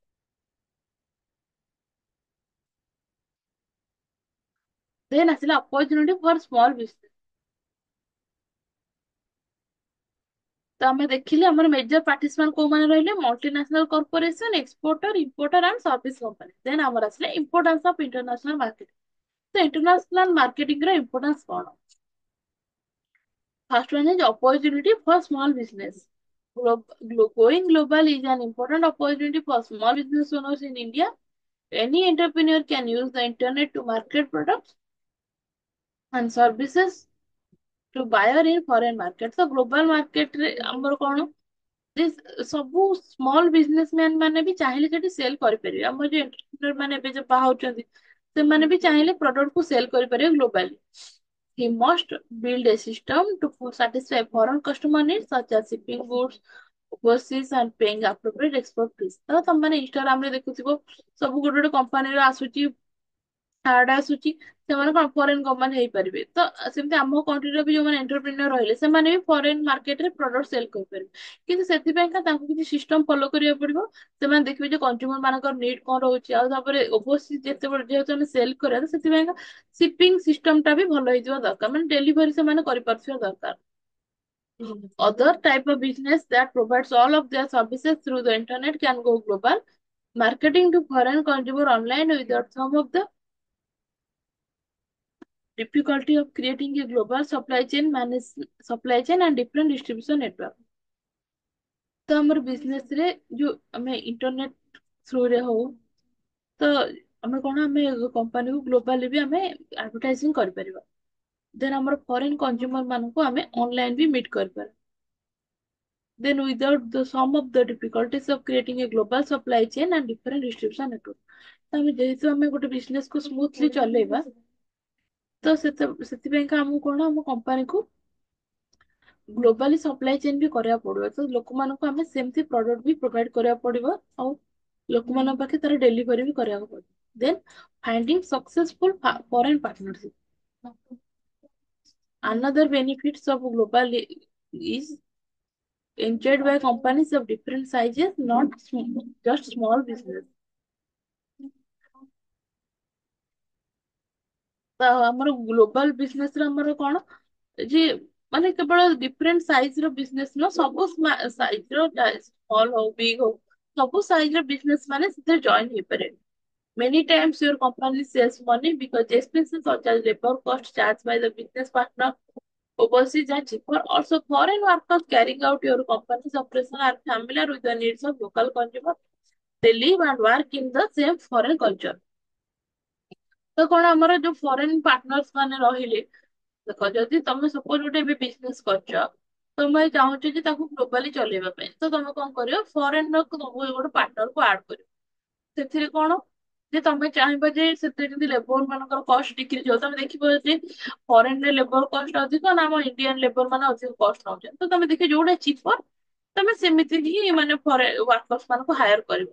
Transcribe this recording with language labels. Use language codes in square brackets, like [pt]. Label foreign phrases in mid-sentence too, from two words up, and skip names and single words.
[en] ଦେନ୍ ଆସିଲା opportunity for small business. [or] ତ ଆମେ ଦେଖିଲେ ଆମର [en] major participant [or] କୋଉମାନେ ରହିଲେ [en] multinational corporation exporter importer and service company then [or] ଆମର ଆସିଲା [en] importance of international marketing. [or] ତ [en] international marketing [or] ର ଇମ୍ପୋର୍ଟାନ୍ସ କଣ? [en] First one is opportunity for small business. Going global is an important opportunity for small business owners in India. Any entrepreneur can use the internet to market products and services to buyer in foreign market. So global market [or] ରେ ଆମର କଣ this ସବୁ [en] small businessman [or] ମାନେ ବି ଚାହିଁଲେ ସେଠି ସେଲ କରିପାରିବେ ଆମର ଯୋଉ ଏଣ୍ଟରପ୍ରେନର ମାନେ ଏବେ ଯୋଉ ବାହାରୁଛନ୍ତି ସେମାନେ ବି ଚାହିଁଲେ ପ୍ରଡକ୍ଟ କୁ ସେଲ କରିପାରିବେ ଗ୍ଲୋବାଲି। [en] He must build a system to satisfy foreign customer needs such as shipping goods overseas and paying appropriate export fees। [or] ତ ତମମାନେ ଇନଷ୍ଟାଗ୍ରାମ ରେ ଦେଖୁଥିବ ସବୁ ଗୋଟେ ଗୋଟେ କମ୍ପାନୀର ଆସୁଛି ଆଡ୍ ଆସୁଛି ସେମାନେ କଣ [en] foreign company [or] ହେଇପାରିବେ ତ ସେମିତି ଆମ କଣ୍ଟ୍ରିର ବି ଯୋଉମାନେ ଏଣ୍ଟରପ୍ରିନର ରହିଲେ ସେମାନେ ବି ଫରେନ ମାର୍କେଟରେ [en] product sell [or] କରିପାରିବେ କିନ୍ତୁ ସେଥିପାଇଁକା ତାଙ୍କୁ କିଛି [en] system follow [or] କରିବାକୁ ପଡିବ ସେମାନେ ଦେଖିବେ ଯେ କଞ୍ଜ୍ୟୁମର ମାନଙ୍କର ନିଡ୍ କଣ ରହୁଛି ଆଉ ତାପରେ ଓଭରସିଜ ଯେତେବେଳେ ଯେହେତୁ ଆମେ ସେଲ କରିବା ତ ସେଥିପାଇଁକା [en] shipping system [or] ଟା ବି ଭଲ ହେଇଥିବା ଦରକାର ମାନେ ଡେଲିଭରି ସେମାନେ କରିପାରୁଥିବା ଦରକାର। [en] Other type of business that provides all of their services through the internet can go global. Marketing to foreign consumer online without some of the difficulty of creating a global supply chain and different distribution network। [or] ତ ଆମର ବିଜନେସ ରେ ଯୋଉ ଆମେ [en] internet through [or] ରେ ହଉ ତ ଆମେ କଣ ଆମେ କମ୍ପାନୀକୁ ଗ୍ଲୋବାଲି ବି ଆମେ ଆଡଭର୍ଟାଇଜିଂ କରିପାରିବା ଦେନ୍ ଆମର [en] foreign consumer [or] ମାନଙ୍କୁ ଆମେ ଅନଲାଇନ ବି ମିଟ୍ କରିପାରିବା। [en] Then without the some of the difficulties of creating a global supply chain and different distribution network। [or] ତ ଆମେ ଯେହେତୁ ଆମେ ଗୋଟେ ବିଜନେସ କୁ ସ୍ମୁଥଲି ଚଲେଇବା ତ ସେଥିପାଇଁକା ଆମକୁ କଣ ଆମ କମ୍ପାନୀକୁ [en] globally supply chain [or] ବି କରିବାକୁ ପଡିବ ତ ଲୋକମାନଙ୍କୁ ଆମେ ସେମିତି ପ୍ରଡକ୍ଟ ବି ପ୍ରୋଭାଇଡ କରିବାକୁ ପଡିବ ଆଉ ଲୋକମାନଙ୍କ ପାଖେ ତାର ଡେଲିଭରି ବି କରିବାକୁ ପଡିବ। [en] then finding successful foreign partnership. Another benefits of global is enjoyed by companies of different sizes, not just small business। [or] ତ ଆମର ଗ୍ଲୋବାଲ ବିଜନେସ ରେ ଆମର କଣ ଯେ ମାନେ କେବଳ [en] different size [or] ର ବିଜନେସ ନୁହଁ ସବୁ ସାଇଜ ର ସ୍ମଲ ହଉ ବିଗ ହଉ ସବୁ ସାଇଜ ର ବିଜନେସ ମାନେ ସେଥିରେ ଜଏନ ହେଇପାରିବେ। [en] Many times your company saves money because expenses such as labor cost charged by the business partner overseas are cheaper. Also, foreign workers carrying out your company's operation are familiar with the needs of local consumers. They live and work in the same foreign culture। [or] ତ କଣ ଆମର ଯୋଉ [en] foreign partners [or] ମାନେ ରହିଲେ ଦେଖ ଯଦି ତମେ ସପୋଜ ଗୋଟେ ଏବେ ବିଜନେସ କରୁଛ ତମେ ଚାହୁଁଛ ଯେ ତାକୁ ଗ୍ଲୋବାଲି ଚଲେଇବା ପାଇଁ ତ ତମେ କଣ କରିବ ଫରେନ ର ତମକୁ ଗୋଟେ ପାର୍ଟନର କୁ ଆଡ କରିବ ସେଥିରେ କଣ ଯେ ତମେ ଚାହିଁବ ଯେ ସେଥିରେ ଯଦି ଲେବର ମାନଙ୍କର କଷ୍ଟ ଡିକ୍ରିଜ ହଉ ତମେ ଦେଖିବ ଯେ ଫରେନ ରେ [en] labour cost [or] ଅଧିକ ନା ଆମ [en] Indian labour [or] ମାନେ ଅଧିକ କଷ୍ଟ ନଉଛନ୍ତି ତ ତମେ ଦେଖିବ ଯୋଉଟା ଚିପର ତମେ ସେମିତି ହିଁ ମାନେ ୱାର୍କର୍ସ ମାନଙ୍କୁ ହାୟାର କରିବ।